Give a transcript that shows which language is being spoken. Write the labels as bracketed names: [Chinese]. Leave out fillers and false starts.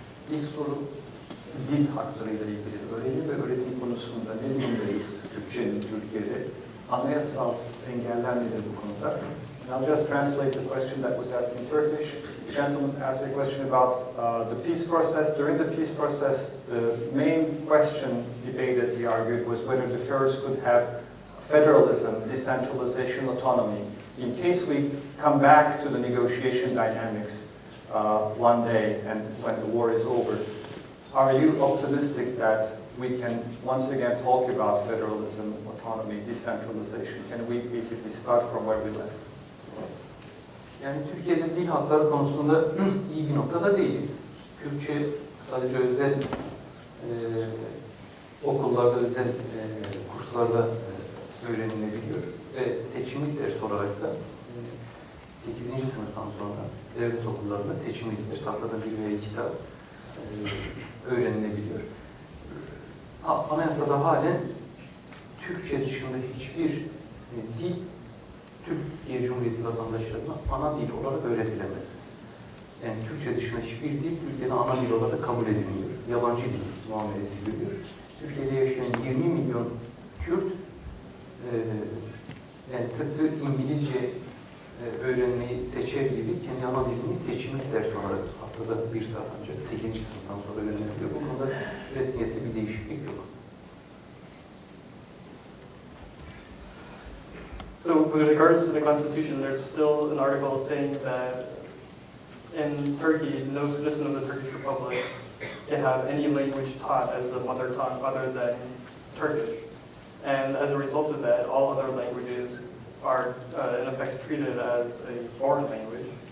[Turkish] İlk soru dil haklarıyla ilgili. Öğrenim ve öğretim konusunda ne durumdayız Türkçenin Türkiye'de? anayasal engeller nedir bu konuda? [English] And I'll just translate the question that was asked in Turkish. The gentleman asked a question about the peace process. During the peace process, the main question debated, he argued, was whether the Kurds could have federalism, decentralization, autonomy. In case we come back to the negotiation dynamics one day and when the war is over, are you optimistic that we can once again talk about federalism, autonomy, decentralization? Can we basically start from where we left? [Turkish] Yani Türkiye'de dil hakları konusunda iyi bir noktada değiliz. Türkçe sadece özel okullarda, özel kurslarda öğrenilebiliyor. Ve seçimlik ders olarak da 8. sınıftan sonra devlet okullarında seçimlik ders, haftada 1 veya 2 saat öğrenilebiliyor. Anayasada halen Türkçe dışında hiçbir dil Türkiye Cumhuriyeti vatandaşlarına ana dil olarak öğretilemez. Yani Türkçe dışında hiçbir dil Türkiye'de ana dil olarak kabul edilmiyor. Yabancı dil muamelesi görüyor. Türkiye'de yaşayan 20 milyon Kürt yani tıpkı İngilizce öğrenmeyi seçer gibi kendi ana dilini seçimlik ders olarak haftada 1 saat ancak 8. sınıftan sonra öğrenebiliyor. Bu konuda resmiyette bir değişiklik yok. [English] So with regards to the constitution, there's still an article saying that in Turkey, no citizen of the Turkish Republic can have any language taught as a mother tongue other than Turkish. And as a result of that, all other languages are in effect treated as a foreign language.